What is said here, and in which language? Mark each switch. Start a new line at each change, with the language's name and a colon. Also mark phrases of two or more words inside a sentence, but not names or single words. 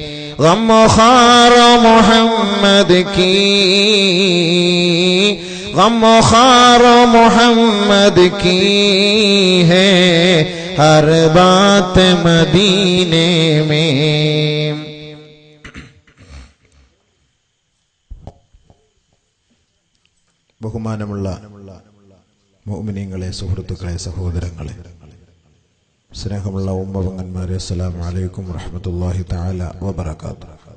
Urdu: غم خار محمد کی، غم خار محمد کی ہے ہر بات مدینے میں.
Malayalam: ബഹുമാനമുള്ള മുഅ്മിനീങ്ങളെ, സുഹൃത്തുക്കളെ, സഹോദരങ്ങളെ, സ്നേഹമുള്ള ഉമ്മപെങ്ങന്മാരെ,
Arabic: السلام عليكم ورحمة الله تعالى وبركاته.